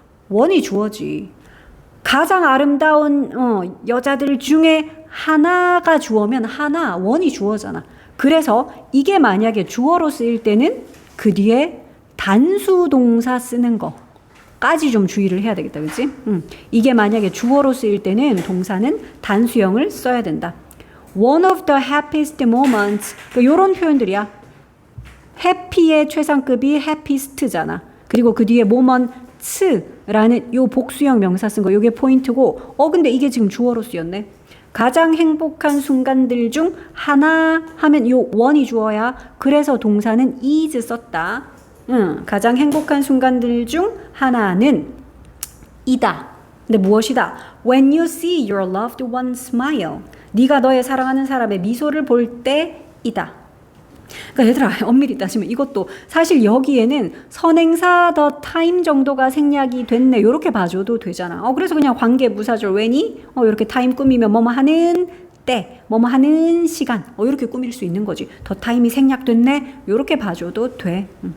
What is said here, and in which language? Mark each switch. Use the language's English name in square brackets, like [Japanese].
[Korean] one이 주어지. 가장 아름다운 여자들 중에 하나가 주어면 하나 one이 주어잖아. 그래서 이게 만약에 주어로 쓰일 때는 그 뒤에 단수 동사 쓰는 거까지 좀 주의를 해야 되겠다. 그치? 이게 만약에 주어로 쓰일 때는 동사는 단수형을 써야 된다. [English] One of the happiest moments. [Korean] 이런 표현들이야. happy의 최상급이 happiest잖아. 그리고 그 뒤에 moments라는 요 복수형 명사 쓴 거. 요게 포인트고 근데 이게 지금 주어로 쓰였네. 가장 행복한 순간들 중 하나 하면 요 one이 주어야. 그래서 동사는 is 썼다. 가장 행복한 순간들 중 하나는 이다. 근데 무엇이다? [English] When you see your loved one smile. [Korean] 네가 너의 사랑하는 사람의 미소를 볼 때이다. 그러니까 얘들아 엄밀히 따지면 이것도 사실 여기에는 선행사 the time 정도가 생략이 됐네. 이렇게 봐줘도 되잖아. 그래서 그냥 관계부사절 when이 이렇게 time 꾸미면 뭐뭐 하는 때, 뭐뭐 하는 시간 이렇게 꾸밀 수 있는 거지. the time이 생략됐네. 이렇게 봐줘도 돼.